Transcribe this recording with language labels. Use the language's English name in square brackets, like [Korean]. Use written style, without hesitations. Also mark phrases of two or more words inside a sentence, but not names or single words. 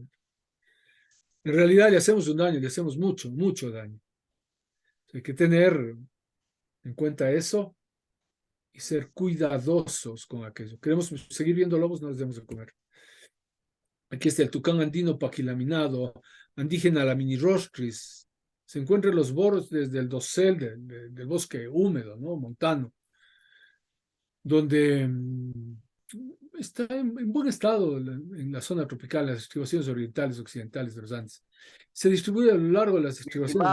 [Spanish] En realidad le hacemos un daño, le hacemos mucho, mucho daño. Hay que tener en cuenta eso y ser cuidadosos con aquello. Queremos seguir viendo lobos, no les debemos de comer. Aquí está el tucán andino paquilaminado, andígena laminirostris. Se encuentra en los bordes del dosel, del bosque húmedo, ¿no? Montano, donde está en buen estado en la zona tropical, las estribaciones orientales, occidentales de los Andes. Se distribuye a lo largo de las estribaciones.